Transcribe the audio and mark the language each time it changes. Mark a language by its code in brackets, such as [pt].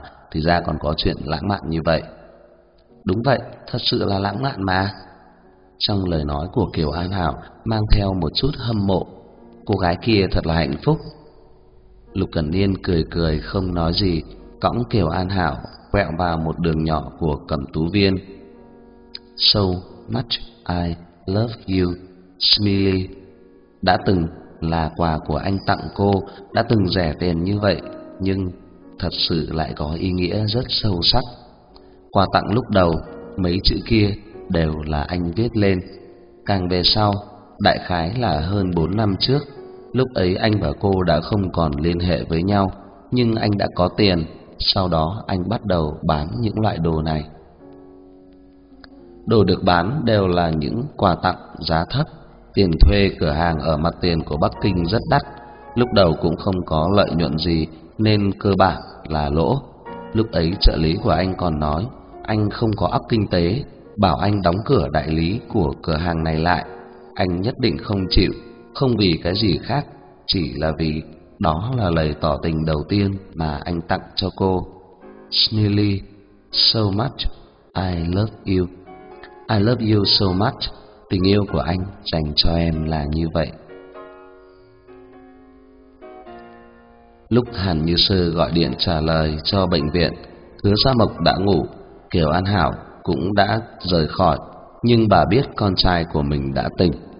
[vi] Thì ra còn có chuyện lãng mạn như vậy. Đúng vậy, thật sự là lãng mạn mà. Trong lời nói của Kiều An Hảo mang theo một chút hâm mộ. Cô gái kia thật là hạnh phúc. Lục Cẩn Niên cười cười không nói gì, cõng Kiều An Hảo quẹo vào một đường nhỏ của Cẩm Tú Viên. [en] So much I love you, Smiley. [vi] Đã từng là quà của anh tặng cô, đã từng rẻ tiền như vậy, nhưng thật sự lại có ý nghĩa rất sâu sắc. Quà tặng lúc đầu, mấy chữ kia đều là anh viết lên. Càng về sau, đại khái là hơn 4 năm trước, lúc ấy anh và cô đã không còn liên hệ với nhau, nhưng anh đã có tiền, sau đó anh bắt đầu bán những loại đồ này. Đồ được bán đều là những quà tặng giá thấp, tiền thuê cửa hàng ở mặt tiền của Bắc Kinh rất đắt, lúc đầu cũng không có lợi nhuận gì, nên cơ bản là lỗ. Lúc ấy trợ lý của anh còn nói anh không có óc kinh tế, bảo anh đóng cửa đại lý của cửa hàng này lại. Anh nhất định không chịu, không vì cái gì khác, chỉ là vì đó là lời tỏ tình đầu tiên mà anh tặng cho cô. [en] Smiley, so much I love you. I love you so much. [vi] Tình yêu của anh dành cho em là như vậy. Lúc Hàn Như Sơ gọi điện trả lời cho bệnh viện, Hứa Gia Mộc đã ngủ, Kiều An Hảo cũng đã rời khỏi, nhưng bà biết con trai của mình đã tỉnh.